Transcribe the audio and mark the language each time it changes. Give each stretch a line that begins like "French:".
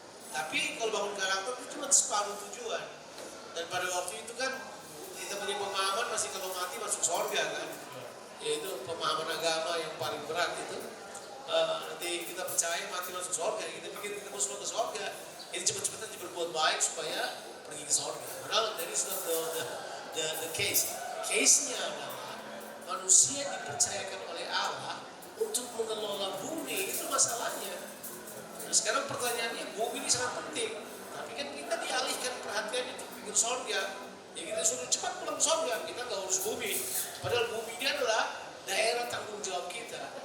Indonesian: Tapi kalau bangun karakter itu cuma separuh tujuan. Dan pada waktu itu kan kita punya pemahaman masih kalau mati masuk surga kan. Yaitu pemahaman agama yang paling berat itu. Nanti kita percaya mati masuk surga, kita pikir kita mau semua ke surga. Jadi cepat-cepatan berbuat baik supaya pergi ke surga. Padahal
English: that is not the case.
Indonesian: Case-nya adalah manusia dipercayakan oleh Allah untuk mengelola bumi, itu masalahnya. Nah, sekarang pertanyaannya, bumi ini sangat penting, tapi kan kita dialihkan perhatian untuk pergi ke surga. Ya kita suruh cepat pulang ke surga, kita nggak urus bumi. Padahal bumi ini adalah daerah tanggung jawab kita.